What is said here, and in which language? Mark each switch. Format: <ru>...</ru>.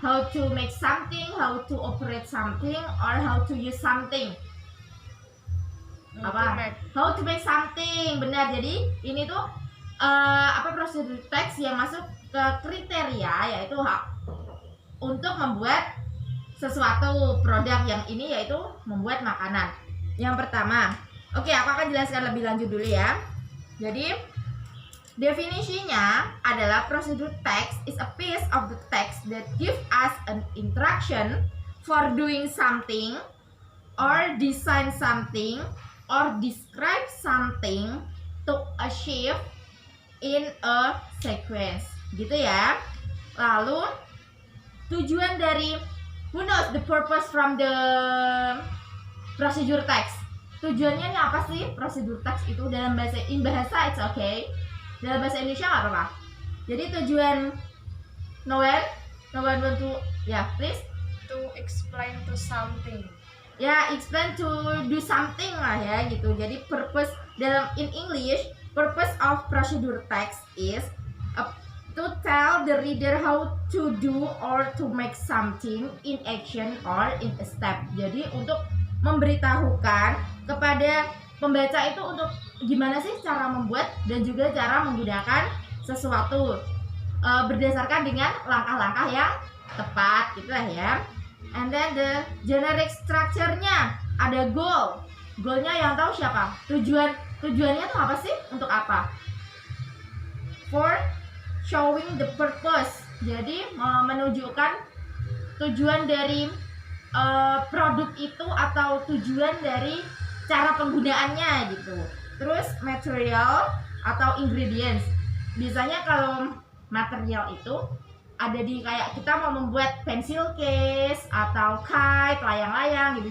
<en>How to make something, how to operate something, or how to use something. How to make something, benar.</en> <id>Jadi ini tuh procedure text yang masuk ke kriteria, yaitu untuk membuat sesuatu produk yang ini, yaitu membuat makanan. Yang pertama, oke, aku akan jelaskan lebih lanjut dulu ya. Jadi definisinya adalah</id> <en>procedure text is a piece of the text that give us an instruction for doing something or design something or describe something to achieve in a sequence,</en> <id>gitu ya. Lalu tujuan dari,</id> <en>who knows the purpose from the procedure text?</en> <id>Tujuannya ini apa sih procedure text itu dalam bahasa</id> <en>it's okay.</en> <id>Dalam bahasa Indonesia nggak apa-apa. Jadi tujuan</id> <en>no one want to please To explain to something. Ya, explain to do something</en> <id>lah ya gitu. Jadi</id> <en>purpose in English, purpose of procedure text is to tell the reader how to do or to make something in action or in a step.</en> <id>Jadi untuk memberitahukan kepada pembaca itu untuk gimana sih cara membuat dan juga cara menggunakan sesuatu berdasarkan dengan langkah-langkah yang tepat, gitu lah ya.</id> <en>And then the generic structure-nya ada goal.</en> <id>Goalnya yang tahu siapa? Tujuannya tuh apa sih? Untuk apa?</id> <en>For showing the purpose.</en> <id>Jadi menunjukkan tujuan dari produk itu atau tujuan dari cara penggunaannya gitu. Terus material atau ingredients. Biasanya kalau material itu ada di kayak kita mau membuat pencil case atau kite, layang-layang gitu.</id>